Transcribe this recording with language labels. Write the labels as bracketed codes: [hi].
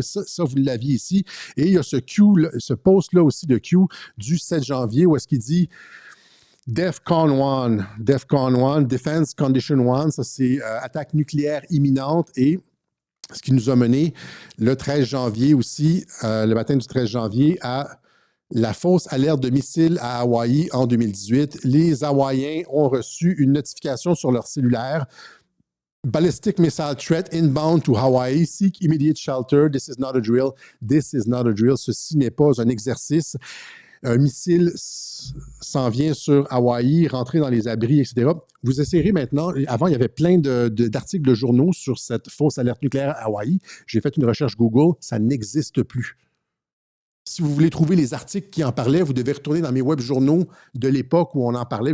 [fr] Ça, vous l'aviez ici. Et il y a ce post-là aussi de Q du 7 janvier où est-ce qu'il dit DEFCON 1, Defense Condition 1, ça c'est attaque nucléaire imminente et ce qui nous a mené le 13 janvier aussi, le matin du 13 janvier, à la fausse alerte de missiles à Hawaï en 2018. Les Hawaïens ont reçu une notification sur leur cellulaire. [en] Ballistic missile threat inbound to Hawaii. Seek immediate shelter. This is not a drill. This is not a drill. [fr] Ceci n'est pas un exercice. Un missile s'en vient sur Hawaï, rentrer dans les abris, etc. Vous essayerez maintenant, avant il y avait plein d'articles de journaux sur cette fausse alerte nucléaire à Hawaï. J'ai fait une recherche Google, ça n'existe plus. Si vous voulez trouver les articles qui en parlaient, vous devez retourner dans mes web journaux de l'époque où on en parlait.